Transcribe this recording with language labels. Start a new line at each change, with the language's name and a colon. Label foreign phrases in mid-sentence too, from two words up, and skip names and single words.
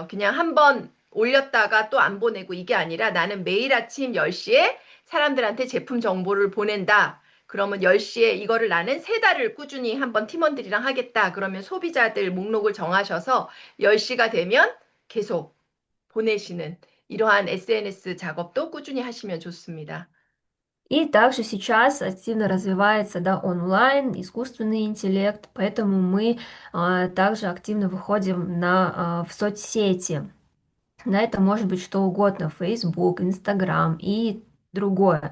Korean: 그냥 한번 올렸다가 또 안 보내고 이게 아니라 나는 매일 아침 10시에 사람들한테 제품 정보를 보낸다. 그러면 10시에 이거를 나는 3달을 꾸준히 한번 팀원들이랑 하겠다. 그러면 소비자들 목록을 정하셔서 10시가 되면 계속 보내시는 이러한 SNS 작업도 꾸준히 하시면 좋습니다.
Russian: И также сейчас активно развивается, да, онлайн, искусственный интеллект, поэтому мы также активно выходим в соцсети. Да, это может быть что угодно, Facebook, Instagram и другое.